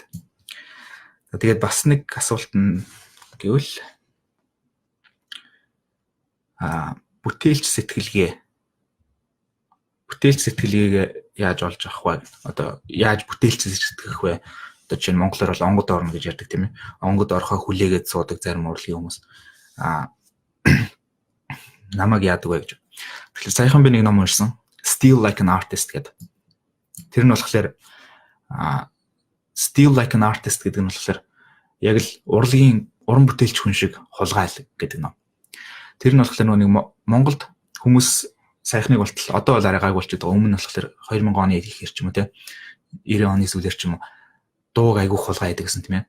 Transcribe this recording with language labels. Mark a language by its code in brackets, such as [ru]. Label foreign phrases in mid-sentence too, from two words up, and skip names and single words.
[mn] Тэгээд бас нэг асуулт нь гэвэл бүтээлч сэтгэлгээ яаж олж авах вэ? Одоо яаж бүтээлч сэтгэх вэ? Одоо чинь монголоор бол онгод орно гэж ярьдаг тийм ээ. Онгод орохоо хүлээгээд суудаг зарим урлагийн хүмүүс. Намайг яадаг вэ гэж. Тэгэхээр саяхан би нэг ном уншсан. Steal like an artist гэдэг. Тэр нь болохоор Steal like an artist гэдэг нь болохоор яг л уран бүтээлч хүн шиг хулгайл гэдэг ном. Тэр нь болохоор нэг Монголд хүмүүс саяхныг болтол одоо бол арай гайг болчиход байгаа. Өмнө нь болохоор 2000 оны ихэр ч юм уу те 90 оны сүүлэр ч юм уу дууг айгүйх хулгай хийдэг гэсэн тийм ээ.